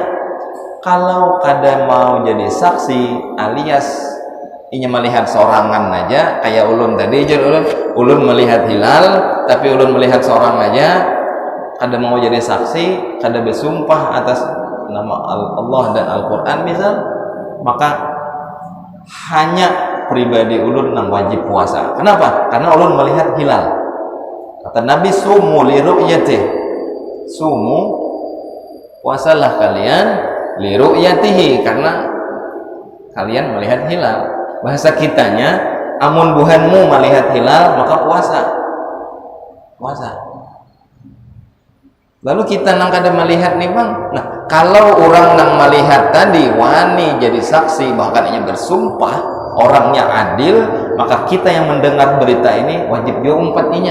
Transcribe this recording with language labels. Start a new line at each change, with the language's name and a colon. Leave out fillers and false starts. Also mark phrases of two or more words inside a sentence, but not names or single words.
Banjar: Kalau kada mau jadi saksi alias inya melihat sorangan aja, kayak ulun tadi aja, ulun melihat hilal tapi ulun melihat sorang aja, kada mau jadi saksi, kada bersumpah atas nama Allah dan Al-Quran misal, maka hanya pribadi ulun nang wajib puasa. Kenapa? Karena ulun melihat hilal. Kata Nabi,
Arabic: صوموا لرؤيته,
Banjar: sumu puasalah kalian
Arabic: لرؤيته,
Banjar: karena kalian melihat hilal. Bahasa kitanya, amun buhanmu melihat hilal maka puasa. Lalu kita nang kada melihat nih bang. Nah, kalau orang nang melihat tadi wani jadi saksi, bahkan ia bersumpah orangnya adil, maka kita yang mendengar berita ini wajib juga umpatinya.